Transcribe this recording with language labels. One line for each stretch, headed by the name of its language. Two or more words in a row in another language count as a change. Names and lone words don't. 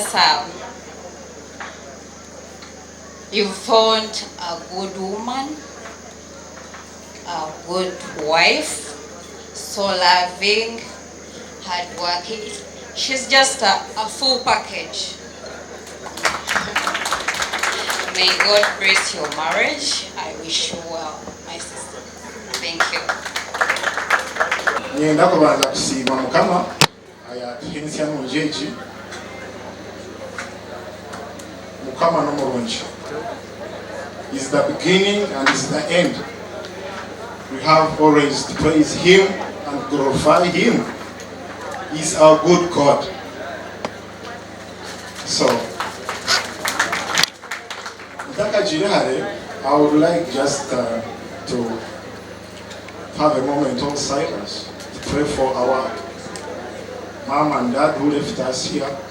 English: Sam, you found a good woman, a good wife, so loving, hardworking. She's just a full package. May God bless your marriage. I wish you well, my sister. Thank you.
Nyankole: Nyenda kubanza kusiima Mukama ayatuhinisya munjeji Mukama n'omurungi.
English: Is the beginning and is the end. We have always to praise Him and glorify Him. He's our good God. So, I would like just to have a moment of silence to pray for our mom and dad who left us here.